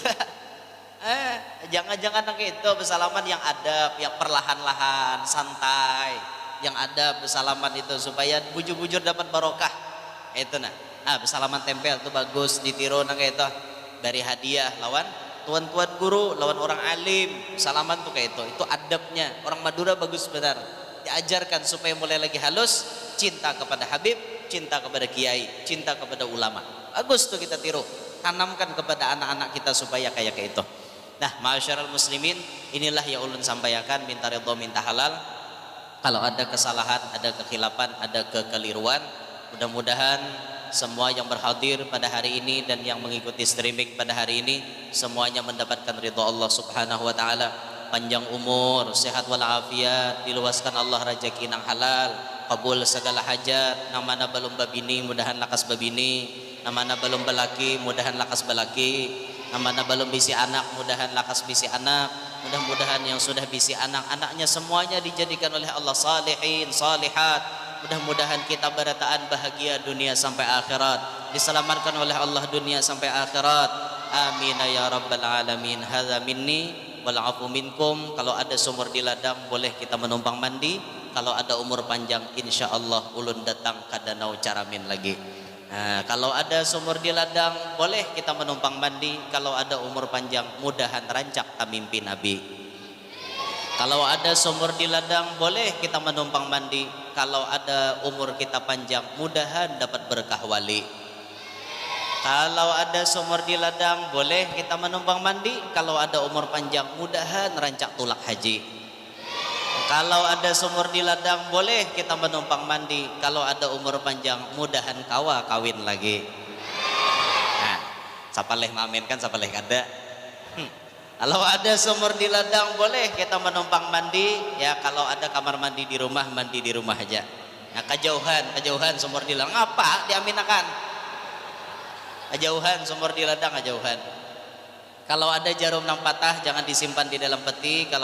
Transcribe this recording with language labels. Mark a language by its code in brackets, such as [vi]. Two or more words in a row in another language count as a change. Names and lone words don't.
[id] Jangan-jangan kayak itu bersalaman yang adab, yang perlahan-lahan, santai, yang adab bersalaman itu supaya bujur-bujur dapat barokah. Itu nah. Bersalaman tempel tuh bagus ditiru nang kayak itu. Dari hadiah lawan tuan-tuan guru, lawan orang alim, salaman tuh kayak itu adabnya. Orang Madura bagus benar. Diajarkan supaya mulai lagi halus, cinta kepada habib, cinta kepada kiai, cinta kepada ulama. Bagus tuh kita tiru. Tanamkan kepada anak-anak kita supaya kayak itu. Nah, [ar] معاشر المسلمين, [id] inilah yang ulun sampaikan, minta ridho minta halal. Kalau ada kesalahan, ada kekhilafan, ada kekeliruan, mudah-mudahan semua yang berhadir pada hari ini dan yang mengikuti streaming pada hari ini semuanya mendapatkan ridho Allah [ar] سبحانه وتعالى, [id] panjang umur, sehat walafiat, diluaskan Allah rezeki nang halal, kabul segala hajat, [bjn] nang mana belum babini mudahan lakas babini, nang mana belum belaki mudahan lakas belaki, nang mana belum bisi anak [id] mudahan lakas bisi anak. Mudah-mudahan yang sudah bisi anak-anaknya semuanya dijadikan oleh Allah salihin salihat. Mudah-mudahan kita berataan bahagia dunia sampai akhirat, diselamatkan oleh Allah dunia sampai akhirat. [ar] آمين يا رب العالمين. هذا مني والعفو منكم. [id] Kalau ada sumur di ladang boleh kita menumpang mandi. Kalau ada umur panjang insyaallah ulun datang ke danau Caramin lagi. Kalau ada sumur di ladang boleh kita menumpang mandi. Kalau ada umur panjang mudahan rancak mimpi Nabi. Kalau ada sumur di ladang boleh kita menumpang mandi. Kalau ada umur kita panjang mudahan dapat berkah wali. Kalau ada sumur di ladang boleh kita menumpang mandi. Kalau ada umur panjang mudahan rancak tulak haji. Kalau ada sumur di ladang boleh kita menumpang mandi. Kalau ada umur panjang mudahan kawa kawin lagi. [bjn] Nah, sapaleh mamin kan sapaleh kada. [id] Kalau ada sumur di ladang boleh kita menumpang mandi. Ya kalau ada kamar mandi di rumah, mandi di rumah aja. Nah, kejauhan sumur di ladang apa diaminakan? Kejauhan sumur di ladang kejauhan. Kalau ada jarum nang patah jangan disimpan di dalam peti.